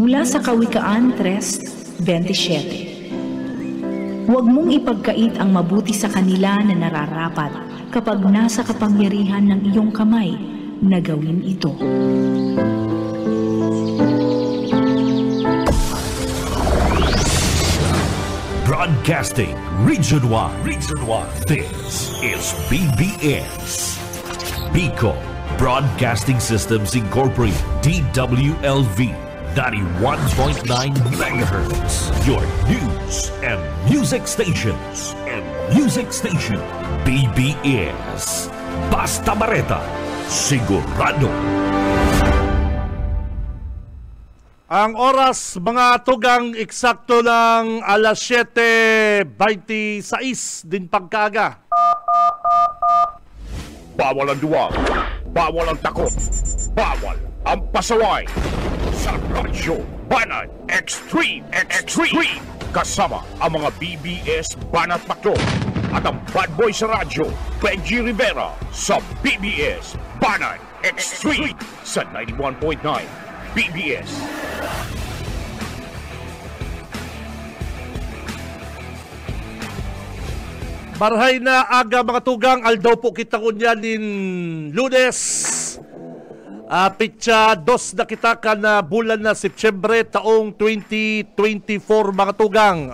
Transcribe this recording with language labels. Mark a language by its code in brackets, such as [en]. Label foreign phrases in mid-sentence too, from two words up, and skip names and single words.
[tl] sa Kawikaan 3:27. Huwag mong ipagkait ang mabuti sa kanila na nararapat kapag nasa kapangyarihan ng iyong kamay na gawin ito. [en] Broadcasting Region 1. This is BBS. Bicol Broadcasting Systems Incorporated. DWLV 91.9 MHz. Your news and music stations. [bik] BBS. Basta Bareta. Sigurado. Ang oras, mga tugang, eksakto ng alas 7:26 din pagkaaga. [tl] Bawal ang duwag, bawal ang takot, bawal ang pasaway. Sa Radyo Banat Extreme. Kasama ang mga BBS Banat Patrol at ang [en] bad boy [tl] sa radyo, Benji Rivera sa BBS Banat Extreme sa 91.9 BBS. [bik] Barhay na aga mga tugang, aldaw po kita kunya din Lunes. Pitsa 2 na kita ka na bulan na Setyembre taong 2024 mga tugang.